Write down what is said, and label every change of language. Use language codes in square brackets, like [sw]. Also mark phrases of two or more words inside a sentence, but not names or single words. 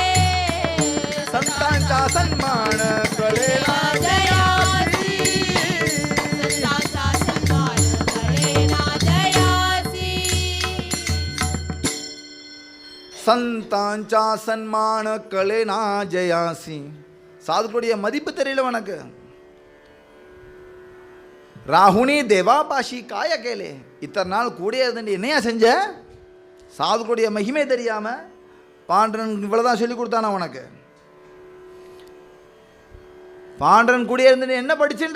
[mr] संतांचा सन्मान कळेना जयासी. संतांचा सन्मान कळेना जयासी. संतांचा सन्मान कळेना जयासी. [ta] சாதுக்களுடைய மதிப்பு தெரியல உனக்கு. [mr] राहुनी देवापाशी काय केले. [ta] இத்தனை நாள் கூட இருந்து என்னையா செஞ்ச? சாதுக்களுடைய மகிமை தெரியாம பாண்டரன் இவ்வளவுதான் சொல்லி கொடுத்தானா உனக்கு? பாண்டரன் கூட இருந்து என்ன படிச்சுட்ட?